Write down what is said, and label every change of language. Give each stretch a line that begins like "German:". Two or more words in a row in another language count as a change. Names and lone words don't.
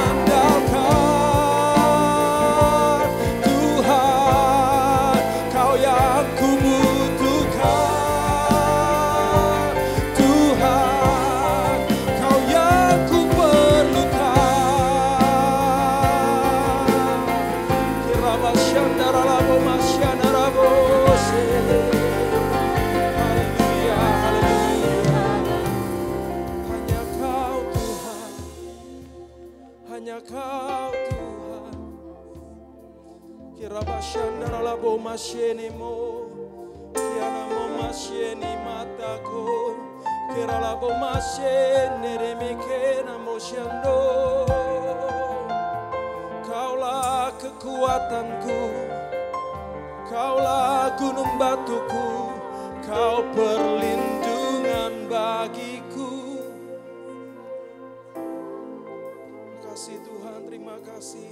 Indonesian: andalkan Tuhan, Kau yang ku butuhkan Tuhan, Kau yang ku perlukan. Kirabasyandaralabo masyandarabose. Haleluya, haleluya. Hanya Kau Tuhan, hanya Kau Tuhan. Kirabasyandaralabo masyenemo, kianamo masyeni matako, kiralabo masyeneremikena mosyando. Kaulah kekuatanku, Kaulah gunung batuku, Kau perlindungan bagiku. Terima kasih Tuhan, terima kasih.